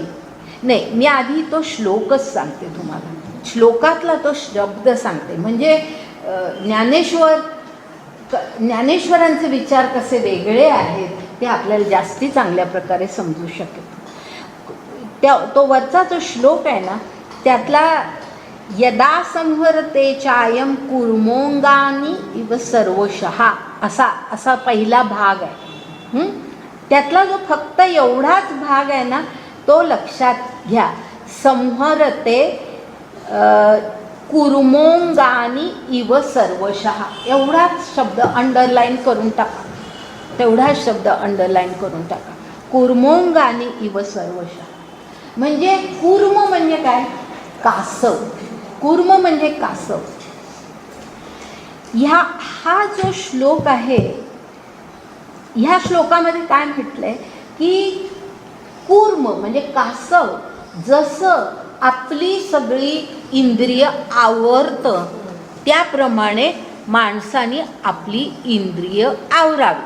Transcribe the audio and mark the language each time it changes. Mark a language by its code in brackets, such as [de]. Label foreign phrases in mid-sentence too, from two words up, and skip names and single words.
[mr] नाही, मी आधी तो श्लोकच सांगते तुम्हाला. श्लोकातला तो शब्द सांगते. म्हणजे ज्ञानेश्वरांचे विचार कसे वेगळे आहेत ते आपल्याला जास्ती चांगल्या प्रकारे समजू शकेल. तो वरचा जो श्लोक आहे ना, त्यातला [sa] यदा संहरते चायम कूर्मोंगानी इव सर्वशः [mr] असा पहिला भाग आहे. त्यातला जो फक्त एवढाच भाग आहे ना, तो लक्षात घ्या. [sa] संहरते कूर्मोंगानी इव सर्वशः [mr] एवढाच शब्द अंडरलाईन करून टाका. तेवढाच शब्द अंडरलाईन करून टाका. [sa] कूर्मोंगानी इव सर्वशः [mr] म्हणजे कूर्म म्हणजे काय? कासव. कूर्म म्हणजे कासव. हा जो श्लोक आहे, ह्या श्लोकामध्ये काय म्हटलंय की कूर्म म्हणजे कासव जसं आपली सगळी इंद्रिय आवरतं त्याप्रमाणे माणसाने आपली इंद्रिय आवरावी.